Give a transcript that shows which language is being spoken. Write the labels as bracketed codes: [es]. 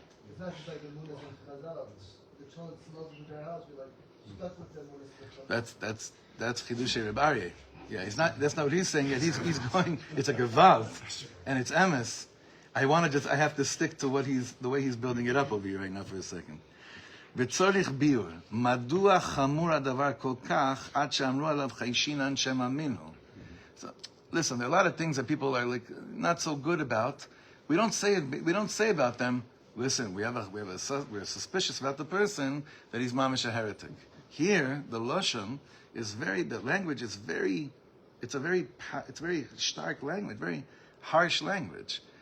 [en] It's not just like the moon is in Chazal. The cholent smells of your entire house. You're like stuck with them when it's That's Chidushei Reb Aryeh. Yeah, that's not what he's saying yet. He's going, it's a Gevalt, and it's Emes. I have to stick to the way he's building it up over here right now for a second. [he] וצורך ביור, מדוע חמור הדבר כל כך עד שאמרו עליו חיישינן שמא מינו? [en] So, listen, there are a lot of things that people are like not so good about. We don't say about them, listen, we're suspicious about the person that he's mamish a heretic. Here, the lashon is the language is it's very stark language, very harsh language.